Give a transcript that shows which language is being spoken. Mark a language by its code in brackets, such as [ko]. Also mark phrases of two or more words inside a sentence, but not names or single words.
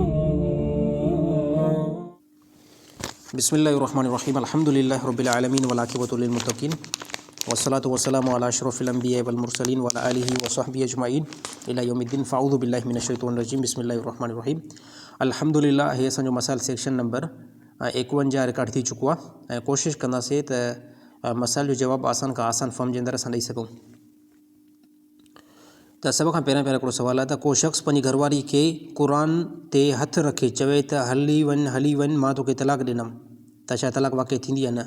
[ar] بسم الله الرحمن الرحيم الحمد لله رب العالمين والعاقبة للمتقين والصلاة والسلام على أشرف الأنبياء والمرسلين وعلى آله وصحبه أجمعين إلى يوم الدين فأعوذ بالله من الشيطان الرجيم بسم الله الرحمن الرحيم الحمد لله. [sd] हे असांजो मसाइल [en] section number [sd] 51 रिकॉर्ड थी चुको आहे ऐं कोशिशि कंदासीं त मसाइल जो जवाबु आसान खां आसान फॉर्म जे अंदरि असां ॾेई सघूं। त सभ खां पहिरियों हिकिड़ो सुवालु आहे त को शख़्स पंहिंजी घरवारी खे क़ुर ते हथु रखे चवे त हली वञ मां तोखे तलाक ॾिनमि, त छा तलाक वाक़ई थींदी या न?